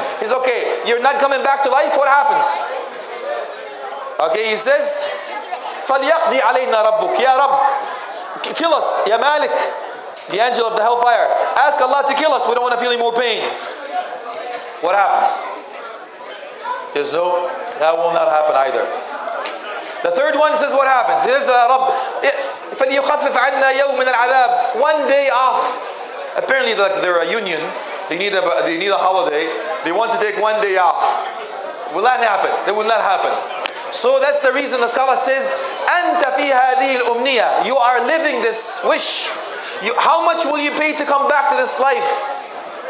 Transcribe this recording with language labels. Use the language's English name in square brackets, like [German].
[English] He's okay, you're not coming back to life, what happens? Okay, he says, [Arabic] فَلْيَقْضِ عَلَيْنَا رَبُّكَ [English] Ya Rabb, kill us, Ya Malik, the angel of the hellfire. Ask Allah to kill us, we don't want to feel any more pain. What happens? He says, no, that will not happen either. The third one says what happens? He says, Rabb, [Arabic] فَلْيُخَفِّفْ عَنَّا يَوْمٍ الْعَذَابِ. [English] One day off. Apparently they're a union. They need a holiday. They want to take one day off. Will that happen? It will not happen. So that's the reason the scholar says, [Arabic] أَنْتَ فِي هَذِهِ الْأُمْنِيَةِ. [English] You are living this wish. How much will you pay to come back to this life?